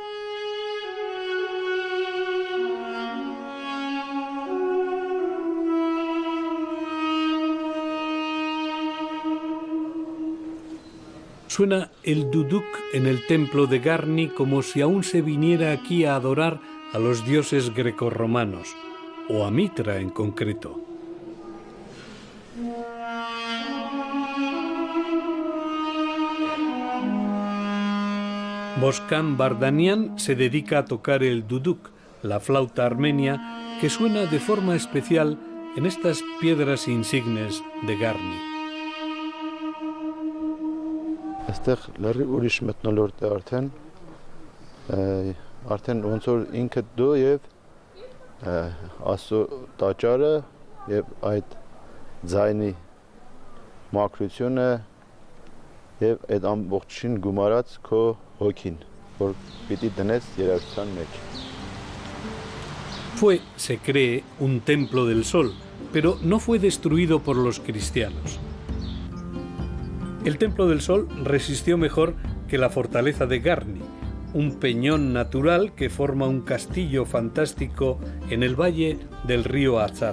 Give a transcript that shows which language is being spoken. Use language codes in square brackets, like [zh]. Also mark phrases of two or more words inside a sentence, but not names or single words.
[es] Suena el duduk en el templo de Garni como si aún se viniera aquí a adorar a los dioses grecorromanos, o a Mitra en concreto. Boskan Bardanian se dedica a tocar el duduk, la flauta armenia, que suena de forma especial en estas piedras insignes de Garni. [hy] Այստեղ լրի ուրիշ մթնոլորտ է արդեն ոնց որ ինքը դու եւ ասո տաճարը եւ այդ ձայնի մակրությունը եւ այդ ամբողջին գումարած քո հոգին, որ պիտի դնես երաժշտության մեջ։ [es] Fue, se cree, un templo del sol, pero no fue destruido por los cristianos. El Templo del Sol resistió mejor que la fortaleza de Garni, un peñón natural que forma un castillo fantástico en el valle del río Azad.